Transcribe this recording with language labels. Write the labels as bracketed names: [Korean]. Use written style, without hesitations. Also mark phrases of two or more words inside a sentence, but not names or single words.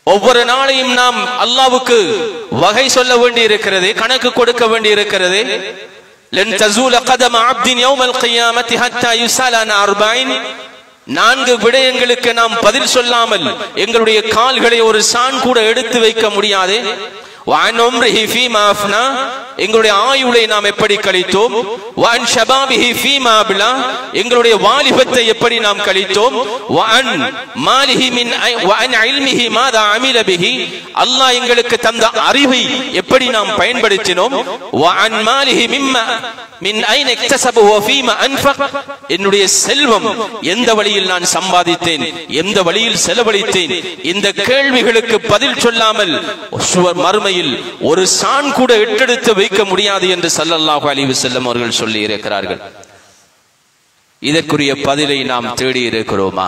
[Tamil] ஒவ்வொரு நாளையும் நாம் அல்லாஹ்வுக்கு வகை சொல்ல வேண்டி இருக்கிறது, கணக்கு கொடுக்க வேண்டி இருக்கிறது. [Arabic] لن تزول قدما عبد يوم القيامة حتى يسأل عن 40. [Tamil] 4 விடயங்களுக்கு நாம் பதில் சொல்லாமல் எங்களுடைய கால்களை ஒரு சான் கூட எடுத்து வைக்க முடியாது. [Arabic] وعن عمره فيما أفنى, [Tamil] எங்களுடைய ஆயுளை நாம் எப்படி கழித்தோம். [Arabic] وعن شبابه فيما أبلى, [Tamil] எங்களுடைய வாலிபத்தை எப்படி நாம் கழித்தோம். [Arabic] وعن ماله وعن علمه ماذا عمل به, [Tamil] அல்லாஹ் எங்களுக்கு தந்த அறிவை எப்படி நாம் பயன்படுத்தினோம். [Arabic] وعن ماله مما من أين اكتسبه وفيما أنفق, [Tamil] என்னுடைய செல்வம் எந்த வழியில் நான் சம்பாதித்தேன், எந்த வழியில் செலவழித்தேன். இந்த கேள்விகளுக்கு பதில் சொல்லாமல் மறுமையில் ஒரு சான் கூட எட்டெடுத்து வைக்க முடியாது என்று [Arabic] صلى الله عليه وسلم [Tamil] அவர்கள் சொல்லி இருக்கிறார்கள். இதற்குரிய பதிலை நாம் தேடி இருக்கிறோமா?